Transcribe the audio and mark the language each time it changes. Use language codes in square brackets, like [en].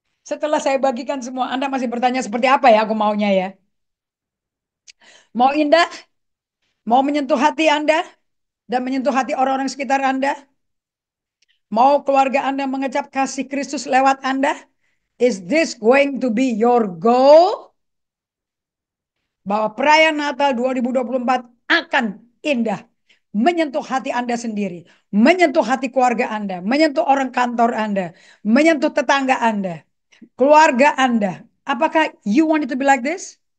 [id] Setelah saya bagikan semua, Anda masih bertanya seperti apa ya aku maunya ya? Mau indah? Mau menyentuh hati Anda? Dan menyentuh hati orang-orang sekitar Anda? Mau keluarga Anda mengecap kasih Kristus lewat Anda? [en] Is this going to be your goal? [id] Bahwa perayaan Natal 2024 akan indah. Menyentuh hati Anda sendiri. Menyentuh hati keluarga Anda. Menyentuh orang kantor Anda. Menyentuh tetangga Anda. Keluarga Anda. Apakah [en] you want it to be like this?